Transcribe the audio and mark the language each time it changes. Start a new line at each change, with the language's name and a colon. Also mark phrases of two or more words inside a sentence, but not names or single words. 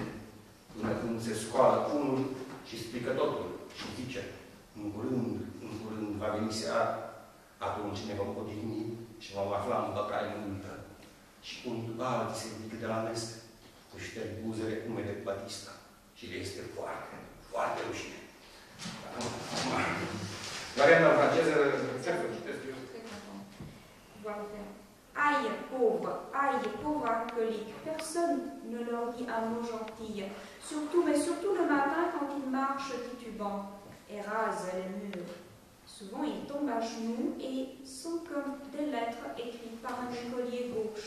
Romanian: Până când se scoală unul și strică totul și zice, în curând va veni seara, atunci ne vom odihni și vom afla în băcare multă. Și unul alții se ridică de la mese, își șterg buzele umede cu batista și le este foarte, foarte rușine. Varianta franceză, ce să citesc eu?
French: Aïe, pauvre alcoolique, personne ne leur dit un mot gentil, mais surtout le matin quand ils marchent titubants et rasent les murs. Souvent ils tombent à genoux et sont comme des lettres écrites par un écolier gauche.